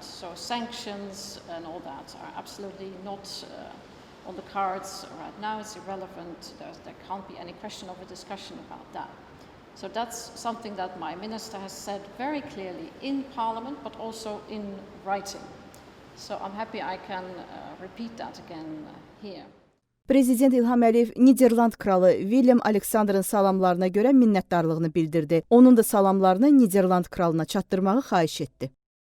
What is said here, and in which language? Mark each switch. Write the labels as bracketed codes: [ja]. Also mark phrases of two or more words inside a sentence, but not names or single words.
[en] So sanctions and all that are absolutely not on the cards right now. It's irrelevant. There can't be any question of a discussion about that. So that's something that my minister has said very clearly in Parliament, but also in writing. So I'm happy I can repeat that again here. [az] Prezident İlham Əliyev Niderland kralı William Alexander'ın salamlarına görə minnətdarlığını bildirdi. Onun da salamlarını Niderland kralına çatdırmağı xahiş etdi.